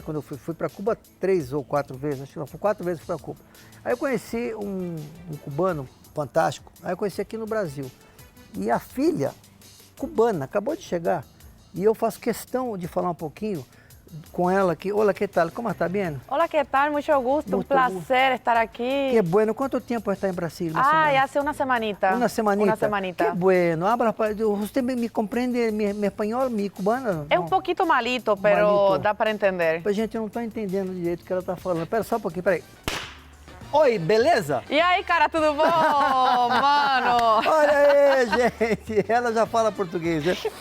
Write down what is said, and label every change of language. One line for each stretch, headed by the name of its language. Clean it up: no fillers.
Portuguese: Quando eu fui para Cuba 3 ou 4 vezes, acho que não, foi 4 vezes para Cuba. Aí eu conheci um cubano fantástico, aí eu conheci aqui no Brasil. E a filha cubana acabou de chegar e eu faço questão de falar um pouquinho com ela aqui. Olá, que tal? Como está bem?
Spanish: Hola, ¿qué tal? Mucho gusto, un placer estar aquí. Qué bueno. ¿Cuánto tiempo está en Brasil? Hace una semanita. Una semanita. Una semanita. Qué bueno. ¿Usted me comprende mi español, mi cubano?
Portuguese: É um pouquinho
Spanish: malito, pero Malito.
Portuguese: dá para entender. Mas, gente, eu não estou entendendo direito o que ela está falando. Espera só um pouquinho, peraí. Oi, beleza? E aí, cara, tudo bom? Mano! Olha aí, gente. Ela já fala português, né?